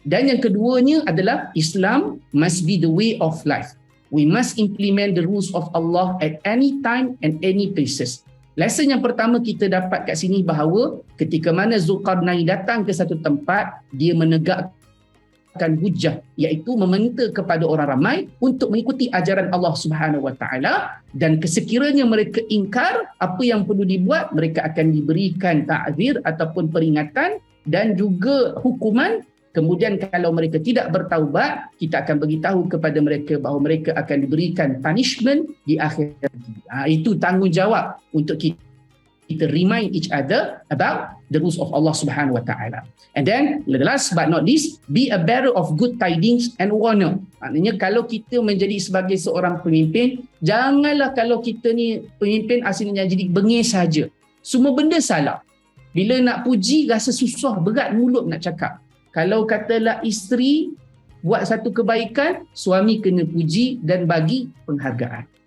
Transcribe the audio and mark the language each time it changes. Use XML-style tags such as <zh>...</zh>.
<ms>Dan yang keduanya adalah</ms> <en>Islam must be the way of life. We must implement the rules of Allah at any time and any places.</en> <ms>Lesson yang pertama kita dapat kat sini bahawa ketika mana Zulkarnain datang ke satu tempat, dia menegakkan hujah, iaitu meminta kepada orang ramai untuk mengikuti ajaran Allah Subhanahu wa taala, dan sekiranya mereka ingkar apa yang perlu dibuat, mereka akan diberikan ta'zir ataupun peringatan dan juga hukuman. Kemudian kalau mereka tidak bertaubat, kita akan beritahu kepada mereka bahawa mereka akan diberikan punishment di akhirat. Itu tanggungjawab untuk kita</ms> <en>remind each other about the rules of Allah</en> <ms>Subhanahu wa taala.</ms> <en>And then last but not least, be a bearer of good tidings and warner.</en> <ms>Maknanya kalau kita menjadi sebagai seorang pemimpin, janganlah kalau kita ni pemimpin asalnya jadi bengis saja. Semua benda salah. Bila nak puji rasa susah, berat mulut nak cakap. Kalau katalah isteri buat satu kebaikan, suami kena puji dan bagi penghargaan.</ms>